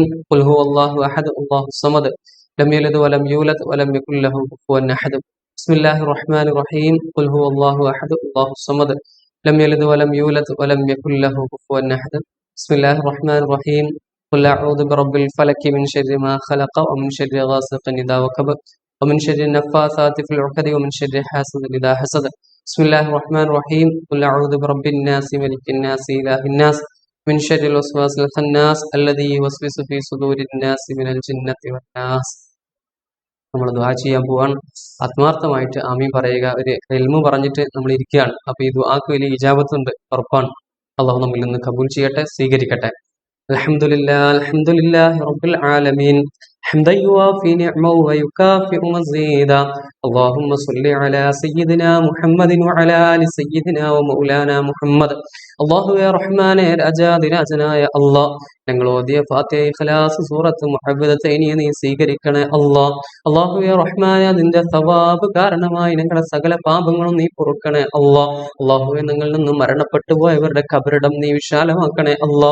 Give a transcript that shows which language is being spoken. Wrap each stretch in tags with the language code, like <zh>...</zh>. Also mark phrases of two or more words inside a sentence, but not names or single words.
<ar>قل هو الله أحد الله الصمد لم يلد ولم يولد ولم يكن له كفوا أحد. بسم الله الرحمن الرحيم. قل هو الله أحد الله الصمد لم يلد ولم يولد ولم يكن له كفوا أحد. بسم الله الرحمن الرحيم قل أعوذ برب الفلق من شر ما خلق ومن شر غاسق إذا وقب ومن شر النفاثات في العقد ومن شر حاسد إذا حسد. بسم الله الرحمن الرحيم. قل أعوذ برب الناس ملك الناس إله الناس من شر الوسواس الخناس الذي يوسوس في صدور الناس من الجنة والناس.</ar> <ml>നമ്മൾ ദുആ ചെയ്യാൻ പോവാണ്. ആത്മാർത്ഥമായിട്ട് ആമീൻ പറയുക. ഒരു ഇൽമു പറഞ്ഞിട്ട് നമ്മൾ ഇരിക്കുകയാണ്. അപ്പൊ ഈ ദുആക്ക് വലിയ ഇജാബത്ത് ഉണ്ട്, ഉറപ്പാണ്. അള്ളാഹു നമ്മിൽ നിന്ന് കബൂൽ ചെയ്യട്ടെ, സ്വീകരിക്കട്ടെ.</ml> <ar>الحمد لله رب العالمين حمدا يوافي نعمه ويكافئ مزيدا. اللهم صل على سيدنا محمد وعلى آل سيدنا ومولانا محمد.</ar> <ml>അള്ളാഹുവേ റഹ്മാനെ രാജാതിരാജനായ അള്ളാഹ്, ഞങ്ങൾ ഓതിയ ഫാത്തിഹ, ഇഖ്ലാസ്, സൂറത്ത് മുഅവ്വിദത്തൈനി നീ സ്വീകരിക്കണേ അള്ളാഹ്. അള്ളാഹുവേ റഹ്മാനെ അതിന്റെ സവാബ് കാരണമായി ഞങ്ങളുടെ സകല പാപങ്ങളും നീ പൊറുക്കണേ അള്ളാഹ്. അള്ളാഹുവേ ഞങ്ങളിൽ നിന്ന് മരണപ്പെട്ടു പോയവരുടെ ഖബറിടം നീ വിശാലമാക്കണേ അള്ളാഹ്.</ml>